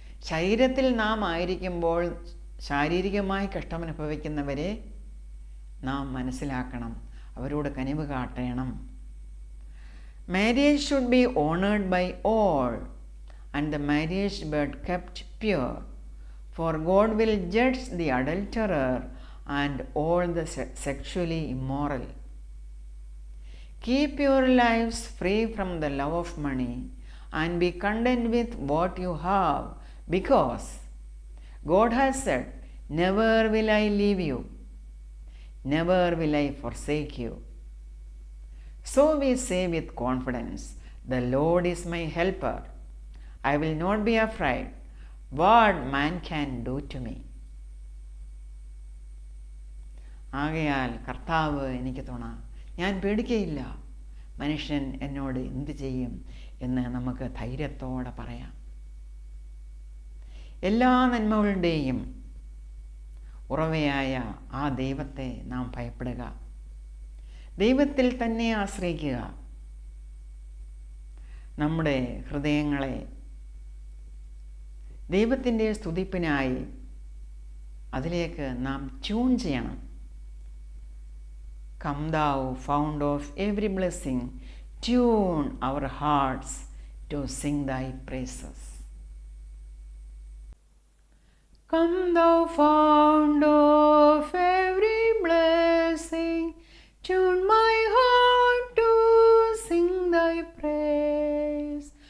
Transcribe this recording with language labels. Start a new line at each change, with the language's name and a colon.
Malayalam: ശരീരത്തിൽ നാം ആയിരിക്കുമ്പോൾ ശാരീരികമായി കഷ്ടമനുഭവിക്കുന്നവരെ നാം മനസ്സിലാക്കണം, അവരോട് കനിവ് കാട്ടണം.
English: Marriage should be honoured by all, and the marriage bed kept pure, for God will judge the adulterer and all the sexually immoral. Keep your lives free from the love of money and be content with what you have, because God has said, never will I leave you, never will I forsake you. So we say with confidence, the Lord is my helper, I will not be afraid what man can do to me.
Malayalam: ആകയാൽ കർത്താവ് എനിക്ക് തുണ, ഞാൻ പേടിക്കയില്ല, മനുഷ്യൻ എന്നോട് എന്തു ചെയ്യും എന്ന് നമുക്ക് ധൈര്യത്തോടെ പറയാം. എല്ലാ നന്മകളുടെയും ഉറവയായ ആ ദൈവത്തെ നാം ഭയപ്പെടുക, ദൈവത്തിൽ തന്നെ ആശ്രയിക്കുക. നമ്മുടെ ഹൃദയങ്ങളെ ദൈവത്തിൻ്റെ സ്തുതിപ്പിനായി അതിലേക്ക് നാം ട്യൂൺ ചെയ്യണം.
English: Come thou fount of every blessing, tune our hearts to sing thy praises. Come thou fount of every blessing, tune my heart to sing thy praise.